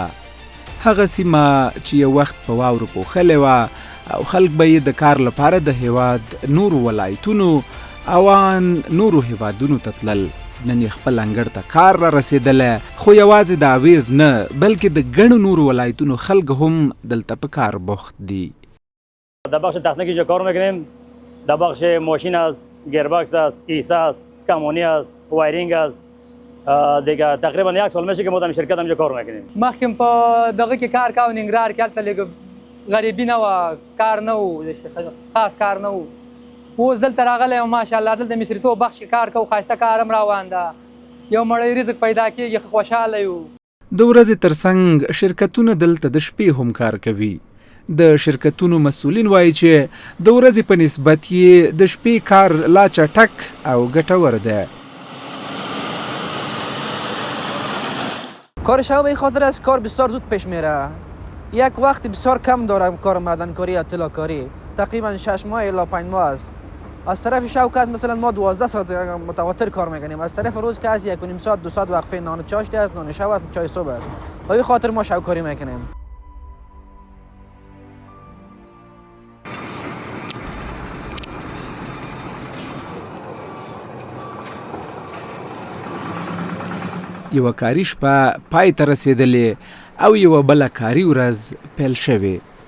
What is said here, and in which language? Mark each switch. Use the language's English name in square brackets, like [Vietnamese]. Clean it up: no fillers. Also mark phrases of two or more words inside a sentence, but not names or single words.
[Pashto] هغه سیمه چې یو وخت په واورو پوښلې وه او خلک به یې د کار لپاره د هیواد نورو ولایتونو او ان نورو هیوادونو ته تلل، نن یې خپل انګړ ته کار را رسېدلی. خو یوازې د اویز نه بلکې د ګڼو نورو ولایتونو خلک هم دلته په کار بوخت دي. [Persian] در بخش تکنیکی کار میکنیم، در بخش ماشین است، گیربکس است، کیسه است، کمونی است، وایرینگ است. دیگه تقریبا 1 سال میشه که ما در شرکت همینجا کار میکنیم. [Pashto] مخکې په دغه کې کار کاوه ننګرهار کې، هلته لږ غریبي نه وه، کار نه و، خاص کار نه و. اوس دلته راغلی یم ماشاءالله، دلته مصریتوب بخش کې کار کوو، ښایسته کار هم روان ده، یو مړی رزق پیدا کېږي، خوشحاله یو. د ورځې ترڅنګ شرکتونه دلته د شپې هم کار کوي. د شرکتونو مسؤلین وایي چې د ورځې په نسبت یې د شپې کار لا چټک او ګټور ده. [Persian] کار شب به خاطر از کار بسیار زود پیش میره. یک وقت بسیار کم دارم کار معدنکاری یا طلاکاری، تقریبا 6 ماه الی 5 ماه است. از طرف شب که مثلا ما 12 ساعت متواتر کار میکنیم، از طرف روز که از 1.5 ساعت 2 ساعت وقفه نان چاشت است، نان شب است، چای صبح است. به این خاطر ما شب کاری میکنیم. [Pashto] یوه کاري شپه پای ته رسېدلې او یوه بله کاري ورځ پیل شوې.